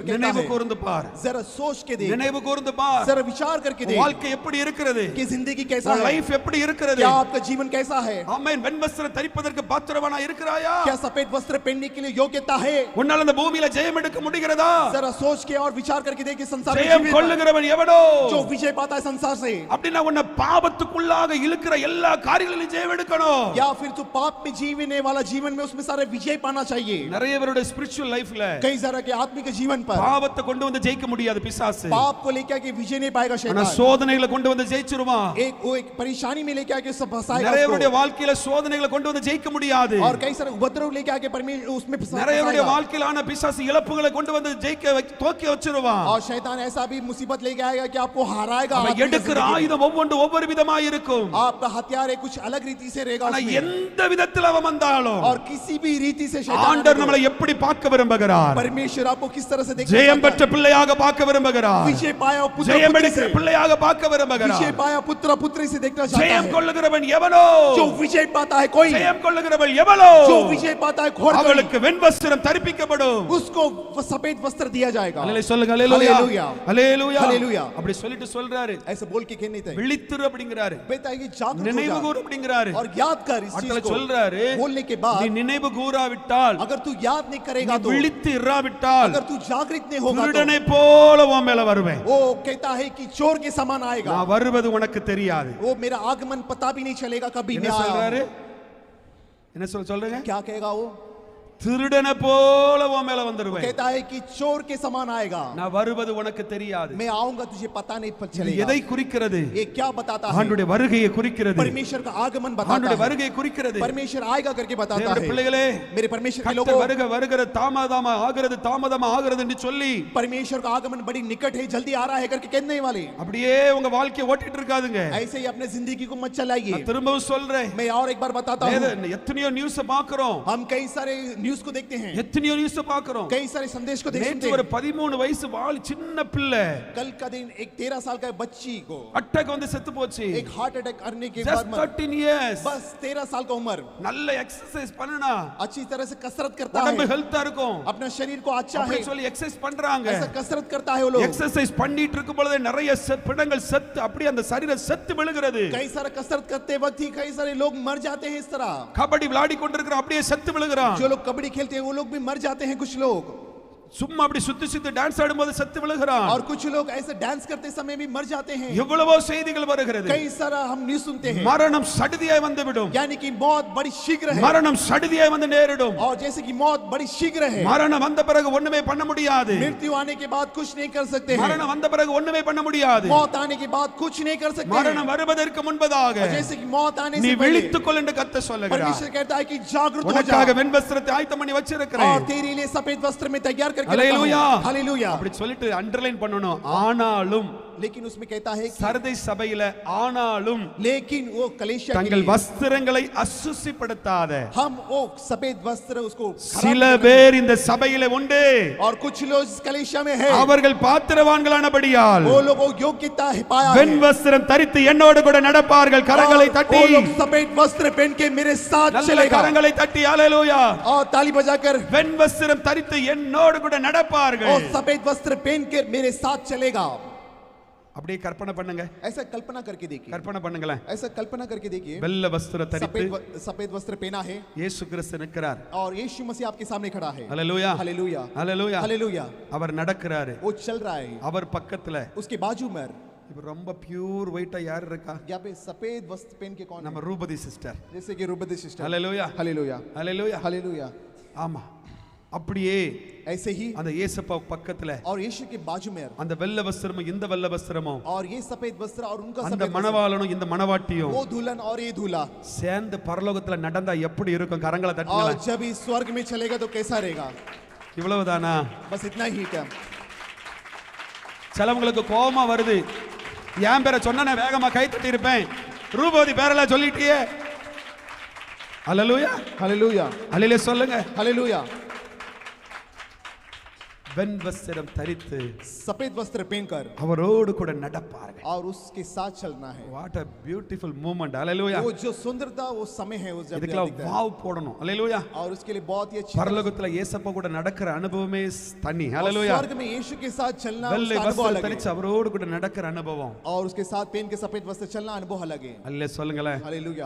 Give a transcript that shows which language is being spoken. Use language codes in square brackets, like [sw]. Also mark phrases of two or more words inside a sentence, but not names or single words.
[ta] நினைவு [hi] है [ta] கூர்ந்து பார் [hi] जरा सोच के देख [ta] நினைவு கூர்ந்து பார் [hi] जरा विचार करके देख [ta] வாழ்க்கை எப்படி இருக்கிறது [hi] कि जिंदगी कैसा है, [ta] லைஃப் எப்படி இருக்கிறது [hi] क्या आपका जीवन कैसा है, [ta] ஆமென் வெண்வஸ்திரம் தரிப்பதற்கு பாத்திரவானா இருக்கிறாயா [hi] क्या सफेद वस्त्र पहनने के लिए योग्यता है। [ta] உன்னால இந்த பூமியில ஜெயம் எடுக்க முடிகிறதா [hi] जरा सोच के और विचार करके देखिए संसार में [ta] ஜெயம் [hi] जीवित [ta] கொள்ளுகிறவன் எவனோ [hi] जो विजय पाता है संसार से, [ta] அப்படினா உன்னை பாவத்துக்குள்ளாக இழுக்கிற எல்லா காரியங்களிலும் ஜெயம் எடுக்கணும் [hi] या फिर तो पाप में जीवने वाला जीवन में उसमें सारे विजय पाना चाहिए। [ta] நிறைய பேருடைய [en] spiritual life [hi] कई जरा के आत्मिक जीवन पर [ta] பாவத்தை கொண்டு வந்து ஜெயிக்க முடியாது பிசாசு [hi] पाप को लेकर के विजय नहीं पाएगा [ta] ஆனா [hi] शैतान, [ta] சோதனைகளை கொண்டு வந்து ஜெயிச்சிருவான் [hi] एक परेशानी में लेकर आके सब फंसाएगा [ta] நிறைய [hi] उसको। [ta] பேருடைய வாழ்க்கையில சோதனைகளை கொண்டு வந்து ஜெயிக்க முடியாது [hi] और कई सारे उपद्रव लेके आके परमेश्वर उसमें [ta] நிறைய பேருடைய [hi] फंसाएगा। [ta] வாழ்க்கையிலான பிசாசு இழப்புகளை கொண்டு வந்து தோக்கி வச்சிருவான் [hi] और शैतान ऐसा भी मुसीबत लेके आएगा कि आपको हराएगा। [ta] அவன் [hi] आत्मिक [ta] எடுக்கிற [hi] जिंदगी में। [ta] ஆயுதம் ஒவ்வொரு விதமா இருக்கும் [hi] आपका हथियार है कुछ अलग रीति से रहेगा [ta] ஆனா [hi] उसमें। [ta] எந்த விதத்துல அவன் வந்தாலும் [hi] और किसी भी रीति से शैतान [ta] ஆண்டவர் [hi] आपको- [ta] நம்மளை எப்படி பார்க்க விரும்புகிறார் [hi] परमेश्वर आपको किस तरह से देखना [ta] ஜெயம் [hi] चाहता [ta] பெற்ற [hi] है। [ta] பிள்ளையாக பார்க்க விரும்புகிறார் [hi] विजय पाया पुत्र [ta] ஜெயம் [hi] पुत्री [ta] எடுக்கிற [hi] से, [ta] பிள்ளையாக பார்க்க விரும்புகிறார் [hi] विजय पाया पुत्र पुत्री से देखना चाहता [ta] ஜெயம் [hi] है। [ta] கொள்ளுகிறவன் எவனோ [hi] जो विजय पाता है कोई, [ta] ஜெயம் கொள்ளுகிறவள் எவளோ [hi] जो विजय पाता है घोड़ कोई, [ta] அவளுக்கு வெண்வஸ்திரம் தரிப்பிக்கப்படும் [hi] उसको सफेद वस्त्र दिया जाएगा। [ta] அல்லேலூயா சொல்லுங்க அல்லேலூயா அல்லேலூயா. அல்லேலூயா அல்லேலூயா. அப்படி சொல்லிட்டு சொல்றாரு [hi] ऐसे बोल के कहने थे [ta] விழித்திரு அப்படிங்கறாரு [hi] बेटा ये जागरूक हो [ta] நினைவு [hi] जा [ta] கூறு அப்படிங்கறாரு [hi] और याद कर इस चीज [ta] அடுத்தல [hi] को। [ta] சொல்றாரு [hi] बोलने के [ta] நீ [hi] बाद [ta] நினைவு கூறாவிட்டால் [hi] अगर तू याद नहीं करेगा [ta] நீ [hi] तो, [ta] விழித்து இராவிட்டால் [hi] अगर तू जागृत नहीं होगा तो [ta] திருடனை போல உன் மேல வருவேன் [hi] वो कहता है कि चोर के समान आएगा। [ta] நான் வருவது உனக்கு தெரியாது [hi] वो मेरा आगमन पता भी नहीं चलेगा कभी [ta] என்ன [hi] मैं आया [ta] சொல்றாரு [hi] हूं। [ta] என்ன சொல்றீங்க [hi] क्या कहेगा वो? [ta] திருடனை போல உன் மேல வந்துருவேன் [hi] कहता है कि चोर के समान आएगा, [ta] நான் வருவது உனக்கு தெரியாது [hi] मैं आऊंगा तुझे पता नहीं [ta] இது [hi] चलेगा। [ta] எதை குறிக்கிறது [hi] ये क्या बताता है? [ta] ஆண்டவருடைய வருகையை குறிக்கிறது [hi] परमेश्वर का आगमन बताता [ta] ஆண்டவருடைய [hi] है। [ta] வருகையை குறிக்கிறது [hi] परमेश्वर आएगा करके बताता [ta] தேவனுடைய [hi] है। [ta] பிள்ளைகளே [hi] मेरे परमेश्वर के [ta] கர்த்தர் [hi] लोगों, [ta] வருகிறது தாமதமா ஆகிறது என்று சொல்லி [hi] परमेश्वर का आगमन बड़ी निकट है, जल्दी आ रहा है करके कहने वाले [ta] அப்படியே उங்க வாழ்க்கையை ஓட்டிட்டு இருக்காதுங்க [hi] ऐसे ही अपने जिंदगी को मत चलाइए। [ta] நான் திரும்பவும் சொல்றேன் [hi] मैं और एक बार बताता हूँ, [ta] எத்தனையோ நியூஸ் பாக்குறோம் [hi] हम कई सारे न्यूज को देखते हैं, [ta] எத்தனையோ நியூஸ் பாக்குறோம் [hi] कई सारे संदेश को देखते [ta] நேற்று [hi] हैं। [ta] ஒரு 13 வயசு சின்ன பிள்ளை [hi] कल का दिन एक 13 साल का बच्ची को [ta] அட்டாக் வந்து செத்து போச்சு [hi] एक हार्ट अटैक करने के [ta] just [hi] बाद [ta] 13 years [hi] बस 13 साल का उम्र, [ta] நல்ல எக்சர்சைஸ் பண்ணனா [hi] अच्छी तरह से कसरत करता [ta] உடம்பு [hi] है, [ta] ஹெல்த்தா இருக்கும் [hi] अपना शरीर को अच्छा है, [ta] அப்படி சொல்லி எக்சர்சைஸ் பண்றாங்க [hi] ऐसा कसरत करता है वो लोग। [ta] எக்சர்சைஸ் பண்ணிட்டு இருக்கும் பொழுது நிறைய பிணங்கள் செத்து அப்படியே அந்த சரீரம் செத்து விழுகிறது [hi] कई सारा कसरत करते वक्त ही कई सारे लोग मर जाते हैं इस तरह। [ta] கபடி விளையாடி கொண்டிருக்கிற அப்படியே செத்து விழுகிறான் [hi] जो लोग कबड्डी खेलते हैं वो लोग भी मर जाते हैं कुछ लोग, [ta] சும்மா அப்படி சுத்தி டான்ஸ் ஆடும்போது செத்து விழுகிறான் [hi] और कुछ लोग ऐसे डांस करते समय भी मर जाते हैं। [ta] எவ்வளவோ செய்திகள் வருகிறது [hi] कई सारा हम न्यूज़ सुनते हैं, [ta] மரணம் சடுதியாய் வந்துவிடும் [hi] यानी कि मौत बड़ी शीघ्र है, [ta] மரணம் சடுதியாய் வந்து நேரிடும் [hi] और जैसे कि मौत बड़ी शीघ्र है, [ta] மரணம் வந்த பிறகு ஒண்ணுமே பண்ண முடியாது [hi] मृत्यु आने के बाद कुछ नहीं कर सकते हैं, [ta] மரணம் வந்த பிறகு ஒண்ணுமே பண்ண முடியாது [hi] मौत आने के बाद कुछ नहीं कर सकते हैं। [ta] மரணம் வருவதற்கு முன்பதாக [hi] और जैसे कि मौत आने [ta] நீ [hi] से पहले [ta] விழித்துக்கொள் என்று கர்த்தர் சொல்லுகிறார் [hi] परमेश्वर कहता है कि जागरूक हो जा [ta] உனக்காக வெண்வஸ்திரத்தை ஆயத்தம் பண்ணி [hi] और [ta] வச்சிருக்கிறேன் [hi] तेरे लिए सफेद वस्त्र में तैयार करके रखा हालेलुया हूं। हालेलुया। [ta] அப்படி சொல்லிட்டு அண்டர்லைன் பண்ணணும் ஆனாலும் [hi] लेकिन उसमें कहता है कि [ta] சரதை சபையில ஆனாலும் [hi] लेकिन वो कलीसिया के [ta] தங்கள் [hi] लिए [ta] வஸ்திரங்களை அசுசிப்படுத்தாத [hi] हम वो सफेद वस्त्र उसको खराब [ta] சில [hi] नहीं करते। [ta] பேர் இந்த சபையில உண்டு [hi] और कुछ लोग इस कलीसिया में है, [ta] அவர்கள் பாத்திரவான்களானபடியால் [hi] वो लोग वो योग्यता है पाया है, [ta] வெண் வஸ்திரம் தரித்து என்னோடு கூட நடப்பார்கள் கரங்களை தட்டி [hi] वो लोग सफेद वस्त्र पहन के मेरे साथ [ta] நல்ல [hi] चलेगा, [ta] கரங்களை தட்டி ஹalleluya [hi] और ताली बजाकर [ta] வெண் வஸ்திரம் தரித்து என்னோடு கூட நடப்பார்கள் [hi] और सफेद वस्त्र पहन के मेरे साथ चलेगा। [ta] அப்படியே கற்பனை பண்ணுங்க [hi] ऐसा कल्पना करके देखिए, [ta] கற்பனை பண்ணுங்களேன் [hi] ऐसा कल्पना करके देखिए, [ta] வெள்ள வஸ்திரம் தரித்து [hi] सफेद वस्त्र पहना है [ta] இயேசு கிறிஸ்து நிற்கிறார் [hi] और यीशु मसीह आपके सामने खड़ा है। [ta] ஹalleluya [hi] हालेलुया [ta] ஹalleluya [hi] हालेलुया। [ta] அவர் நடக்கிறாரு [hi] वो चल रहा है, [ta] அவர் பக்கத்துல [hi] उसके बाजू में [ta] இப்ப ரொம்ப [en] pure white [ta] யார் இருக்கா [hi] यहाँ पे सफेद वस्त्र पहन के कौन [ta] நம்ம [hi] है? [ta] ரூபதி சிஸ்டர் [hi] जैसे कि रूपदी सिस्टर। [ta] ஹalleluya [hi] हालेलुया [ta] ஹalleluya [hi] हालेलुया। [ta] ஆமா அப்படியே [hi] ऐसे ही [ta] அந்த இயேசுப்பா பக்கத்துல [hi] और यीशु के बाजू में [ta] அந்த வெள்ள வஸ்திரமும் இந்த வெள்ள வஸ்திரமும் [hi] और ये सफेद वस्त्र और उनका [ta] அந்த [hi] सफेद वस्त्र, [ta] மணவாளனும் இந்த மணவாட்டியும் [hi] वो दुल्हन और ये दूल्हा, [ta] சேர்ந்து பரலோகத்துல நடந்தா எப்படி இருக்கும் கரங்களை [hi] और [ta] தட்டுங்களா [hi] जब इस स्वर्ग में चलेगा तो कैसा रहेगा? [ta] இவ்வளவுதானா [hi] बस इतना ही क्या? [ta] சிலவங்களுக்கு கோபமா வருது என் பேரை சொன்ன வேகமா கை தட்டி இருப்பேன் ரூபதி பேரெல்லாம் சொல்லிட்டியே ஹalleluya [hi] हालेलुया [ta] அல்லேலூயா சொல்லுங்க [hi] हालेलुया। [ta] வெண்வஸ்திரம் தரித்து [hi] सफेद वस्त्र पहनकर [ta] அவரோடு கூட நடப்பார்கள். [hi] और उसके साथ चलना है। [en] What a beautiful moment. [ta] ஹalleluya. [hi] वो जो सुंदरता वो समय है, वो जब [ta] இதுக்கெல்லாம் [hi] दिखता है। [ta] வாவ் போடணும். ஹalleluya. [hi] और उसके लिए बहुत ही अच्छी [ta] பரலோகத்துல இயேசப்பா கூட நடக்கிற அனுபவமே தனி. ஹalleluya. [hi] स्वर्ग में यीशु के साथ चलना [ta] வெள்ளை [hi] उसका अनुभव [ta] வஸ்திரம் [hi] अलग है। [ta] தரிச்சு அவரோடு கூட நடக்கிற அனுபவம். [hi] और उसके साथ पहन के सफेद वस्त्र चलना अनुभव अलग है। [ta] அல்லே சொல்லுங்களேன். [hi] हालेलुया।